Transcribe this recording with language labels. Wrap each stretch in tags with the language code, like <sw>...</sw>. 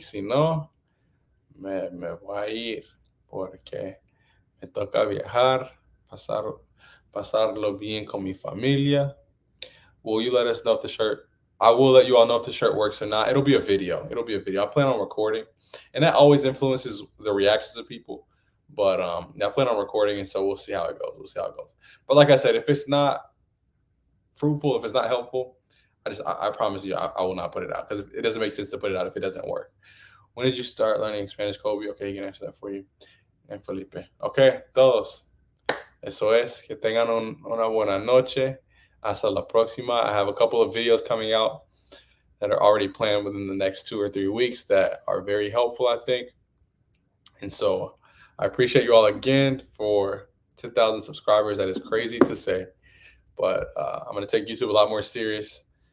<es>Si no, me voy a ir porque me toca viajar, pasarlo bien con mi familia.</es> <en>Will you let us know if the shirt? I will let you all know if the shirt works or not. It'll be a video. It'll be a video. I plan on recording, and that always influences the reactions of people. But I plan on recording, and so we'll see how it goes. We'll see how it goes. But like I said, if it's not fruitful, if it's not helpful, I promise you, I will not put it out because it doesn't make sense to put it out if it doesn't work. When did you start learning Spanish, Kobe? Okay, you can answer that for you.</en> <es>And Felipe. Okay, todos. Eso es. Que tengan una buena noche. Hasta la próxima.</es> <en>I have a couple of videos coming out that are already planned within the next 2 or 3 weeks that are very helpful, I think. And so I appreciate you all again for 10,000 subscribers. That is crazy to say, but I'm going to take YouTube a lot more serious.</en>